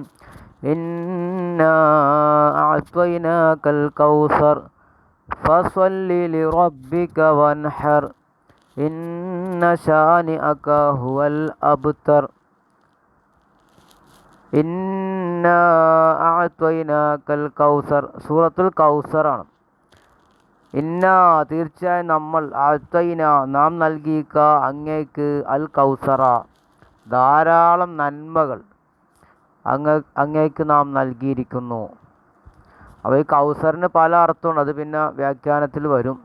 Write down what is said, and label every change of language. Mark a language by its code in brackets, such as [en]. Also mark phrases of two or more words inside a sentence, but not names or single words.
[ar] إنا أعطيناك الكوثر فصل لربك وانحر إن شانئك هو الأبتر. إنا أعطيناك الكوثر [ml] സൂറത്തുൽ കൗസറാണ്. തീർച്ചയായും നമ്മൾ നാം നൽകിയിക്ക അങ്ങേക്ക് അൽ കൗസറ ധാരാളം നന്മകൾ അങ്ങേക്ക് നാം നൽകിയിരിക്കുന്നു. അപ്പോൾ ഈ കൗസറിന് പല അർത്ഥമുണ്ട്, അത് പിന്നെ വ്യാഖ്യാനത്തിൽ വരും.